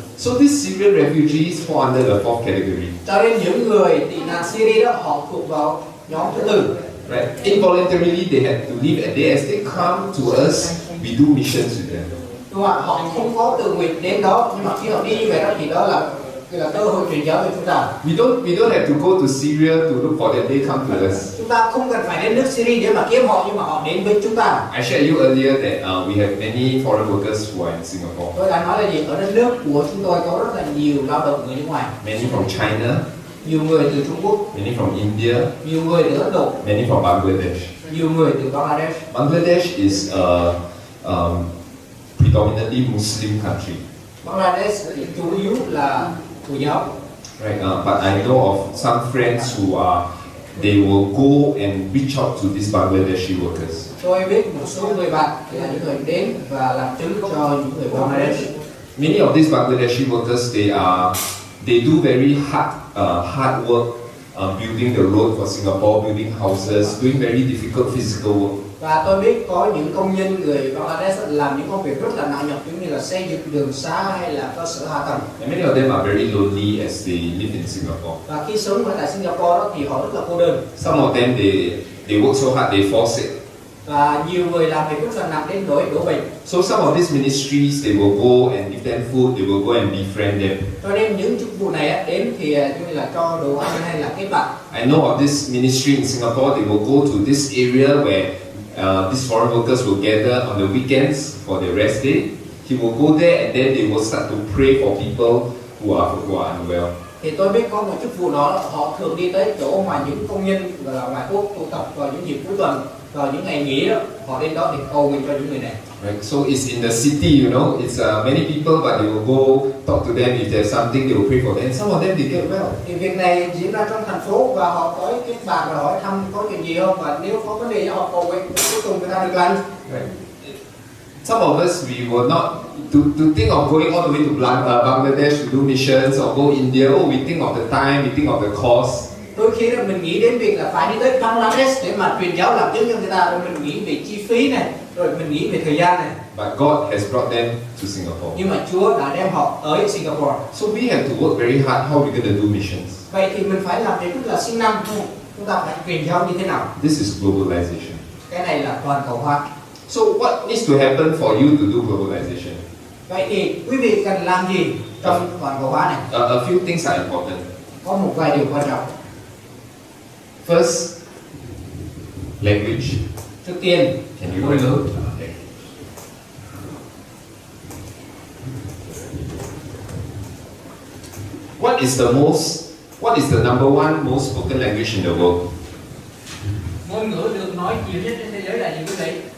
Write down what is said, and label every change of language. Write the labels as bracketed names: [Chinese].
[English] So these Syrian refugees fall under the fourth category. [Vietnamese] Cho nên những người tị nạn Syria đó họ thuộc vào nhóm thứ tư. [English] Right? Involuntarily, they had to leave, and they, as they come to us, we do missions with them. [Vietnamese] đúng không ạ? Họ không có tự nguyện đến đó, nhưng mà khi họ đi như vậy đó thì đó là cơ hội truyền giáo cho chúng ta. [English] We don't have to go to Syria to look for them. They come to us. [Vietnamese] Chúng ta không cần phải đến nước Syria để mà kiếm họ, nhưng mà họ đến với chúng ta. [English] I shared you earlier that we have many foreign workers who are in Singapore. [Vietnamese] Tôi đã nói là gì? Ở đất nước của chúng tôi có rất là nhiều lao động người nước ngoài. [English] Many from China, [Vietnamese] Nhiều người từ Trung Quốc, [English] many from India, [Vietnamese] nhiều người từ Ấn Độ, [English] many from Bangladesh. [Vietnamese] nhiều người từ Bangladesh. [English] Bangladesh is a predominantly Muslim country. [Vietnamese] Bangladesh thì chủ yếu là Hồi giáo. [English] Right, but I know of some friends who they will go and reach out to these Bangladeshi workers. [Vietnamese] Tôi biết một số người bạn là những người đến và làm chứng cho những người Bangladesh. [English] Many of these Bangladeshi workers, they do very hard work building the road for Singapore, building houses, doing very difficult physical work. [Vietnamese] Và tôi biết có những công nhân người Bangladesh làm những công việc rất là nặng nhọc, giống như là xây dựng đường xá hay là cơ sở hạ tầng. [English] And many of them are very lonely as they live in Singapore. [Vietnamese] Và khi sống ở tại Singapore đó thì họ rất là cô đơn. [English] Some of them they work so hard they fall sick. [Vietnamese] Và nhiều người làm việc rất là nặng đến nỗi đổ bệnh. [English] So some of these ministries they will go and give them food, they will go and befriend them. [Vietnamese] Cho nên những chức vụ này đến thì như là cho đồ ăn hay là kết bạn. [English] I know of this ministry in Singapore. They will go to this area where these foreign workers will gather on the weekends for their rest day. He will go there and then they will start to pray for people who are unwell. [Vietnamese] Thì tôi biết có một chức vụ đó, họ thường đi tới chỗ mà những công nhân là ngoại quốc tụ tập vào những dịp cuối tuần, vào những ngày nghỉ đó, họ đến đó thì cầu nguyện cho những người này. [English] Right, so it's in the city, you know, it's many people, but they will go talk to them if there's something, they will pray for them. And some of them they get well. [Vietnamese] Thì việc này diễn ra trong thành phố và họ tới kết bạn và hỏi thăm có chuyện gì không, và nếu có vấn đề họ cầu nguyện, cuối cùng người ta được lành. [English] Right. Some of us we will not to think of going all the way to Bangladesh to do missions or go India. Oh, we think of the time, we think of the cost. [Vietnamese] Đôi khi là mình nghĩ đến việc là phải đi tới Bangladesh để mà truyền giáo làm chứng cho người ta, rồi mình nghĩ về chi phí này, rồi mình nghĩ về thời gian này. [English] But God has brought them to Singapore. [Vietnamese] Nhưng mà Chúa đã đem họ tới Singapore. [English] So we have to work very hard. How are we going to do missions? [Vietnamese] Vậy thì mình phải làm việc rất là siêng năng. Chúng ta phải truyền giáo như thế nào? [English] This is globalization. [Vietnamese] Cái này là toàn cầu hóa. [English] So what needs to happen for you to do globalization? [Vietnamese] Vậy thì quý vị cần làm gì trong toàn cầu hóa này? [English] A few things are important. [Vietnamese] Có một vài điều quan trọng. [English] First, language. [Vietnamese] Trước tiên, [English] Can you [Vietnamese] ngôn ngữ. [English] Okay. What is the number one most spoken language in the world? [Vietnamese] Ngôn ngữ được nói nhiều nhất trên thế giới là gì quý vị?